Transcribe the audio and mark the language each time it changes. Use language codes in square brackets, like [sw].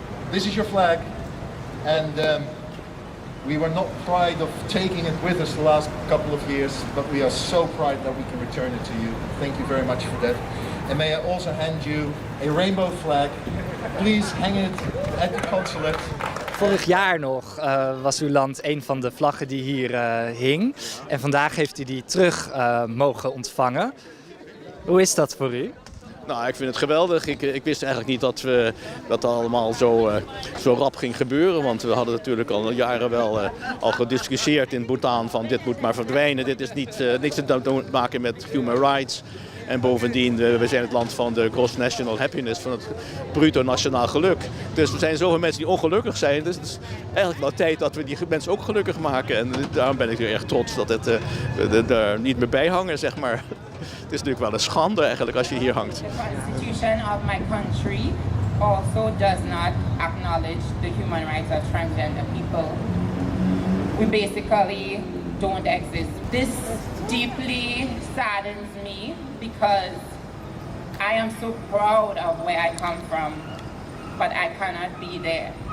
[en] This is your flag, and we were not proud of taking it with us the last couple of years, but we are so proud that we can return it to you. Thank you very much for that. And may I also hand you a rainbow flag. Please hang it at the consulate. [nl] Vorig jaar nog was uw land een van de vlaggen die hier hing. En vandaag heeft u die terug mogen ontvangen. Hoe is dat voor u? Nou, ik vind het geweldig. Ik wist eigenlijk niet dat dat allemaal zo rap ging gebeuren. Want we hadden natuurlijk al jaren wel al gediscussieerd in Bhutan van dit moet maar verdwijnen. Dit is niks te maken met human rights. En bovendien, we zijn het land van de [en] gross national happiness, [nl] van het bruto nationaal geluk. Dus er zijn zoveel mensen die ongelukkig zijn. Dus het is eigenlijk wel tijd dat we die mensen ook gelukkig maken. En daarom ben ik weer erg trots dat het er niet meer bij hangen, zeg maar. Het is natuurlijk wel een schande eigenlijk als je hier hangt. [en] The constitution of my country also does not acknowledge the human rights of transgender people. We basically don't exist. This deeply saddens me because I am so proud of where I come from, but I cannot be there.